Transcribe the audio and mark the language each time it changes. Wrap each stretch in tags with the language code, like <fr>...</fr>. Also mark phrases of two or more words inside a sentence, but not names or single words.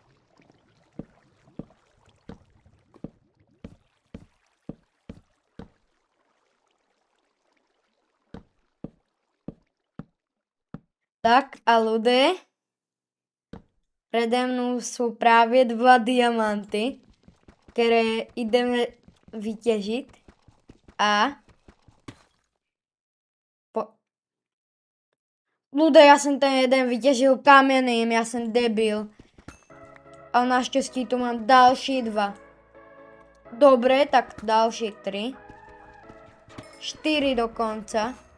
<cs>Tak a ľudé, prede mnou jsou právě 2 diamanty, které jdeme vytěžit.</cs> <sk>A ľudé, ja som ten jeden vyťažil kamenným, ja som debil. Ale našťastí tu mám ďalší 2. Dobre, tak ďalší 3. 4 dokonca.</sk>